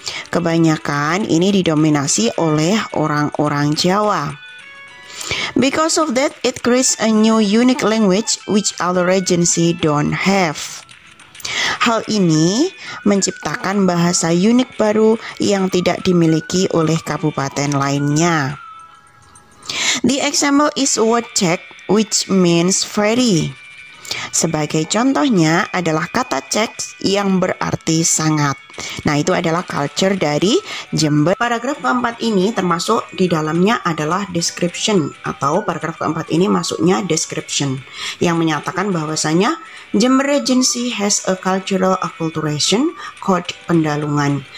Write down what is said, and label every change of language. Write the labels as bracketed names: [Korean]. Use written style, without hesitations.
[Indonesian] Kebanyakan ini didominasi oleh orang-orang Jawa. [English] Because of that, it creates a new unique language which other regency don't have. [Indonesian] Hal ini menciptakan bahasa unik baru yang tidak dimiliki oleh kabupaten lainnya. [English] The example is word check, which means very. [Indonesian] Sebagai contohnya adalah kata cek yang berarti sangat. Nah, itu adalah culture dari Jember. Paragraf keempat ini termasuk di dalamnya adalah description, atau paragraf keempat ini masuknya description yang menyatakan bahwasanya Jember Regency [English] has a cultural acculturation called Pendalungan.